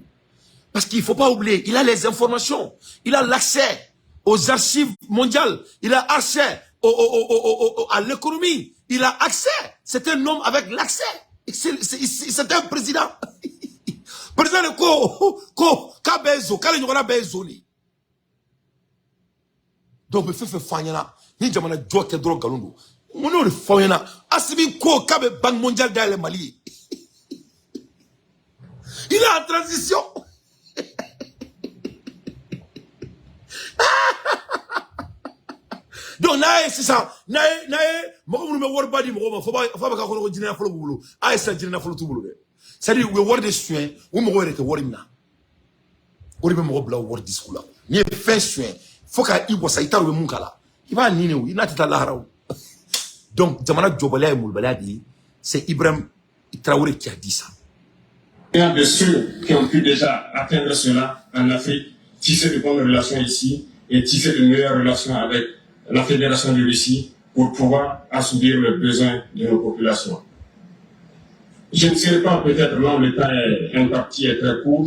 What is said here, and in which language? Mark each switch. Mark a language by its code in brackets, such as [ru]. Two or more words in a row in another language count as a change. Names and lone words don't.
[fr] Parce qu'il ne faut pas oublier, il a les informations, il a l'accès aux archives mondiales, il a accès à l'économie, il a accès. C'est un homme avec l'accès. C'est un président. Président de Kabezo, Kalenyora Bezoni. Donc, me fait Fanyana. [bm] ni jamana jɔ kɛ dɔrɔn nkalon don mun n'o de fɔ aw ɲɛna Assimi ko k'a bɛ [fr] banque mondiale [bm] dayɛlɛ Mali ye [fr] il est en transition donc [bm] n'a ye sisan n'a ye mɔgɔ minnu bɛ wariba di mɔgɔw ma fo b'a bɛ k'a kɔnɔ ko jinɛ nafolo b'u bolo a ye sisan jinɛ nafolo t'u bolo dɛ [fr] c'est à dire [bm] u ye wari de suɲɛ u mɔgɔw yɛrɛ tɛ wari min na o de bɛ mɔgɔ bila wari di sugu la n'i ye fɛn suɲɛ fo ka i wasa i t'a dɔn u bɛ mun k'a la i b'a ɲini o i n'a tɛ taa lahara o donc jamana jɔbaliya ye molobaliya de ye [fr] c'est Ibrahim Traoré qui a dit ça. Un de ceux qui ont pu déjà atteindre cela en Afrique, tisser de bonnes relations ici et tisser de meilleures relations avec la Fédération de Russie pour pouvoir assouvir les besoins de nos populations. Je ne serai pas peut-être long, le temps est imparti et très court.